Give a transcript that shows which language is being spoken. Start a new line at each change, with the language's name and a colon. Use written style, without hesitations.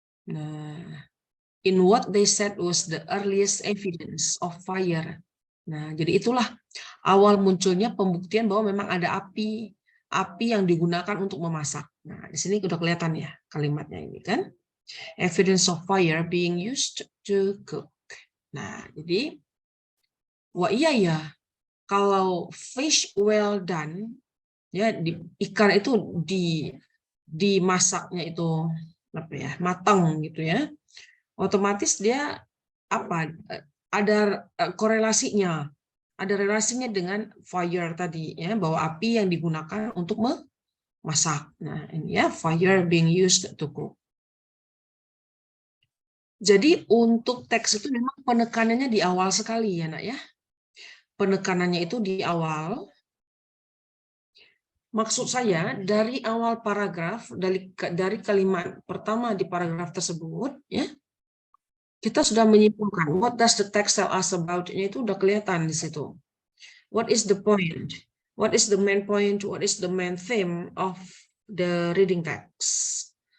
English: Nah, in what they said was the earliest evidence of fire.
Indonesian: Nah, jadi itulah awal munculnya pembuktian bahwa memang ada api yang digunakan untuk memasak. Nah, di sini udah kelihatan ya kalimatnya ini kan.
English: Evidence of fire being used to cook.
Indonesian: Nah, jadi wah iya ya. Kalau
English: fish well done
Indonesian: ya ikan itu dimasaknya itu apa ya matang gitu ya, otomatis dia apa ada korelasinya, ada relasinya dengan fire tadi ya, bahwa api yang digunakan untuk memasak. Nah ini ya,
English: fire being used to cook.
Indonesian: Jadi untuk teks itu memang penekanannya di awal sekali ya nak ya, penekanannya itu di awal. Maksud saya dari awal paragraf, dari kalimat pertama di paragraf tersebut, ya kita sudah menyimpulkan
English: what does the text tell us about,
Indonesian: itu udah kelihatan di situ.
English: What is the point? What is the main point? What is the main theme of the reading text?